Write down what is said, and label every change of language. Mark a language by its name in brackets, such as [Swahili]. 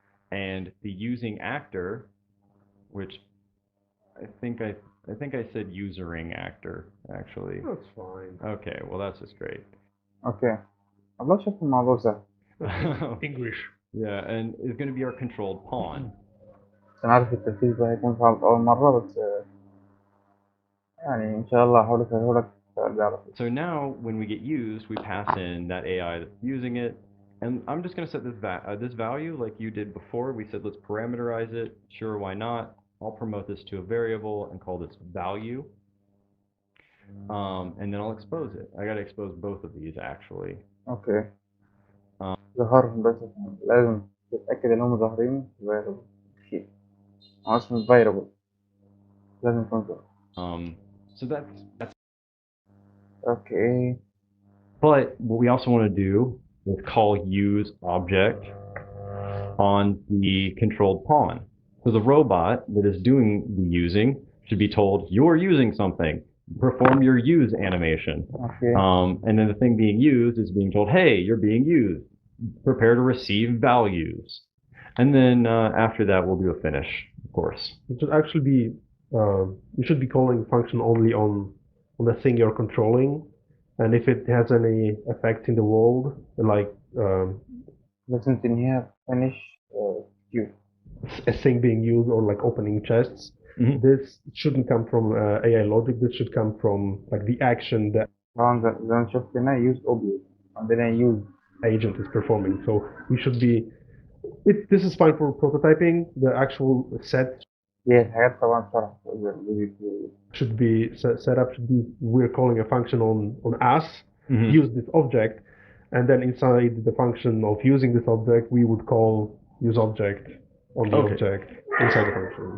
[English] And the using actor, which I think I said usering actor actually. That's fine. Okay, well that's just great. [Arabic] Okay. الله شوف الموضوع سهل. [English] English. Yeah, and it's going to be our controlled pawn. [Arabic] أنا عارف التركيز ده هيكون صعب أول مرة، بس يعني إن شاء الله هحاول أسهله لك. [English] So now when we get used, we pass in that AI that's using it. And I'm just going to set this value like you did before. We said let's parameterize it. Sure, why not? I'll promote this to a variable and call this value. And then I'll expose it. I got to expose both of these actually. Okay. [Arabic] ظهرهم بس لازم تتأكد إنهم ظاهرين variable. اسمه variable. لازم يكون ظاهر. [English] So that's. Okay. But what we also want to do is call use object on the controlled pawn. So the robot that is doing the using should be told, you're using something. Perform your use animation. Okay. And then the thing being used is being told, hey, you're being used. Prepare to receive values. And then after that, we'll do a finish, of course. It should actually be, you should be calling function only on the thing you're controlling. And if it has any effect in the world, like [Arabic] لازم تنهيها finish queue. [English] A thing being used or like opening chests, this shouldn't come from AI logic. This should come from like the action that [Arabic] زي ما شفت هنا use object عندنا use [English] agent is performing. So we should be. This is fine for prototyping. The actual set [Arabic] دي الحاجات طبعا شرح [English] should be set up. Should be we're calling a function on us. Use this object, and then inside the function of using this object, we would call use object on the object inside the function.